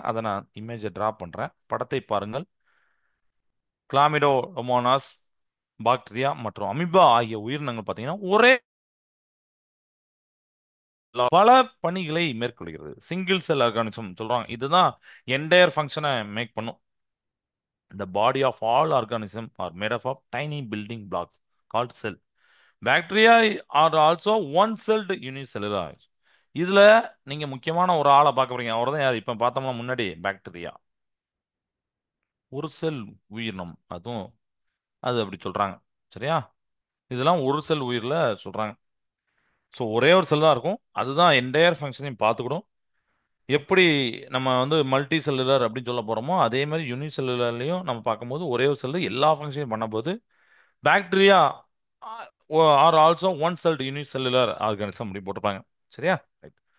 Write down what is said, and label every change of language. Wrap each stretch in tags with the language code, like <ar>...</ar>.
<ta>அதை நான் இமேஜை டிரா பண்றேன். படத்தை பாருங்கள். கிளாமிடோமோனாஸ் பாக்டீரியா மற்றும் அமீபா ஆகிய உயிரினங்கள் பார்த்தீங்கன்னா ஒரே பல பணிகளை மேற்கொள்கிறது. சிங்கிள் செல் ஆர்கானிசம் சொல்றாங்க. இதுதான் என்டையர் ஃபங்க்ஷனை மேக் பண்ணும்.</ta> <en>The body of all organisms are made up of tiny building blocks called cell. Bacteria are also one-celled unicellular.</en> <ta>இதுல நீங்க முக்கியமான ஒரு ஆளை பார்க்க போறீங்க. அவர் தான் யார்? இப்ப பார்த்தோம்னா முன்னாடி பாக்டீரியா. ஒரு செல் உயிரினம். அதுவும் அது அப்படி சொல்றாங்க. சரியா? இதெல்லாம் ஒரு செல் உயிர்ல சொல்றாங்க. ஸோ ஒரே ஒரு செல் தான் இருக்கும். அதுதான் என்டையர் ஃபங்க்ஷனையும் பார்த்துக்கிடும். எப்படி நம்ம வந்து மல்டி செல்லுலர் அப்படின்னு சொல்ல போறோமோ அதே மாதிரி யூனி செல்லுலர்லயும் நம்ம பார்க்கும்போது ஒரே ஒரு செல்லு எல்லா ஃபங்க்ஷனையும் பண்ணும்போது</ta> <en>bacteria are also one celled unicellular organism</en> <ta>அப்படி போட்டிருப்பாங்க. சரியா? ரைட்.</ta>